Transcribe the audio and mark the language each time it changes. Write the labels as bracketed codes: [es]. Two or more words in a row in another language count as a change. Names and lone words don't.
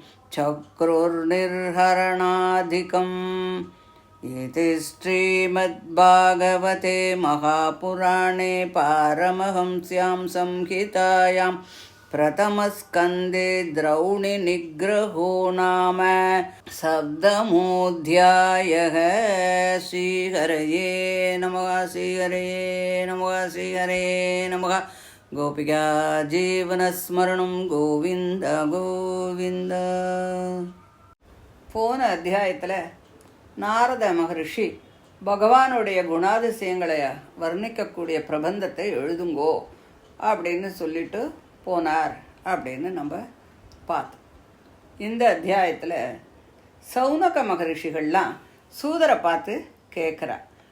[sa] चक्रुर्निर्हरणाधिकम् इति श्रीमद्भागवते महापुराणे पारमहंस्यां संहितायां प्रथमस्कन्धे द्रौणिनिग्रहो नाम सप्तमोऽध्यायः। श्रीहरये नमः, श्रीहरये नमः, श्रीहरये नमः। गोपिका जीवनस्मरणं गोविन्द गोविन्द. [ta] போன அத்தியாயத்தில் நாரத மகரிஷி பகவானுடைய குணாதிசயங்களை வர்ணிக்கக்கூடிய பிரபந்தத்தை எழுதுங்கோ அப்படின்னு சொல்லிட்டு போனார் அப்படின்னு நம்ம பார்த்தோம். இந்த அத்தியாயத்தில் சௌனக மகரிஷிகள்லாம் சூதரை பார்த்து கேட்குறார்.